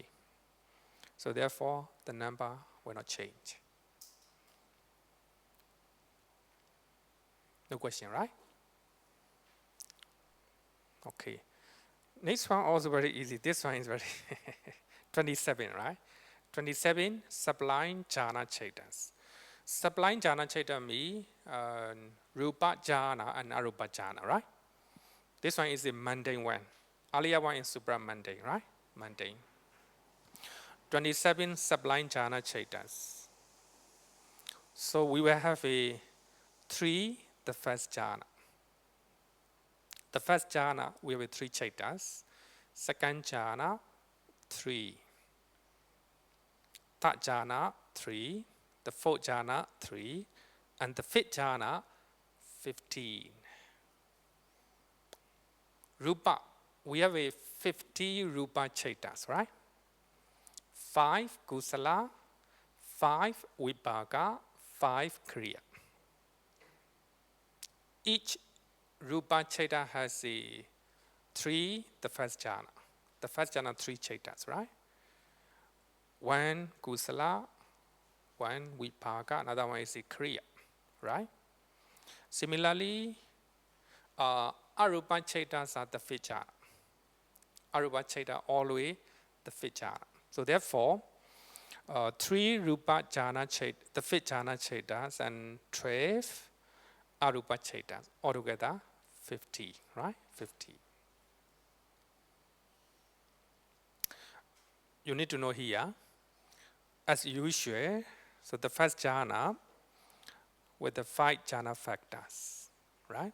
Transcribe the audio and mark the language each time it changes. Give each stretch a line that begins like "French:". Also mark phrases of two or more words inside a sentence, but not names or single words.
English: So therefore, the number will not change. No question, right? Okay. Next one also very easy. This one is very 27, right? 27, sublime
Pali: jhana chetas.
English: Sublime
Pali: jhana cheta
English: means
Pali: rupa jhana
English: and
Pali: arupa jhana,
English: right? This one is the mundane one. Earlier one is supra mundane, right? Mundane. 27 sublime
Pali: jhana chetas.
English: So we will have a 3, the first jhana. The first jhana, we have 3 chetas. Second jhana, 3. Third jhana, 3. The fourth jhana, 3. And the fifth jhana, 15. Rupa, we have a 50
Pali: rupa chetas,
English: right? 5 kusala, 5 vipaka, 5 kriya. Each
Pali: rupa cheta
English: has a 3, the first jhana. The first jhana, 3 chetas, right? 1 kusala, 1 vipaka, another one is a kriya, right? Similarly,
Pali: arupa chetas
English: are the fifth jhana.
Pali: Arupa cheta
English: always the fifth jhana. So therefore, 3
Pali: rupa jhana cheta,
English: the fifth
Pali: jhana chetas,
English: and 12
Pali: arupa chetas,
English: altogether 50, right? 50. You need to know here, as usual, so the first jhana with the 5 jhana factors, right?